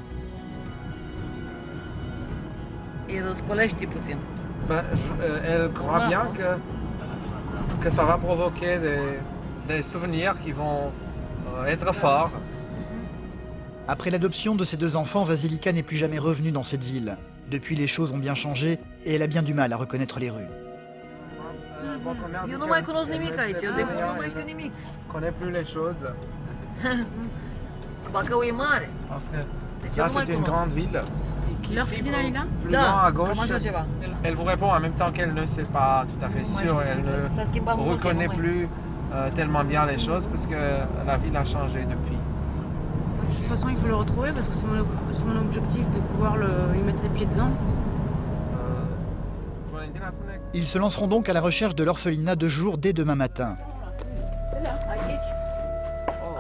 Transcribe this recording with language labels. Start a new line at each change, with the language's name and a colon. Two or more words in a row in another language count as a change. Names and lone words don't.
French: Elle croit bien que ça va provoquer des souvenirs qui vont être forts. Après l'adoption de ses 2 enfants, Vasilika n'est plus jamais revenue dans cette ville. Depuis, les choses ont bien changé et elle a bien du mal à reconnaître les rues.
Romanian: Eu nu mai cunosc nimic aici, de mult nu mai știu nimic.
French: Connais plus les choses.
Romanian: Bacău e mare.
French: Parce que ça, c'est une grande ville. L'orphelinat est là? Plus loin à gauche,
Romanian: Cam așa ceva.
French: elle vous répond en même temps qu'elle ne sait pas tout à fait sûr. Elle ne reconnaît plus tellement bien les choses parce que la ville a changé depuis. De toute façon, il faut le retrouver parce que c'est mon objectif de pouvoir y mettre les pieds dedans. Ils se lanceront donc à la recherche de l'orphelinat de jour dès demain matin.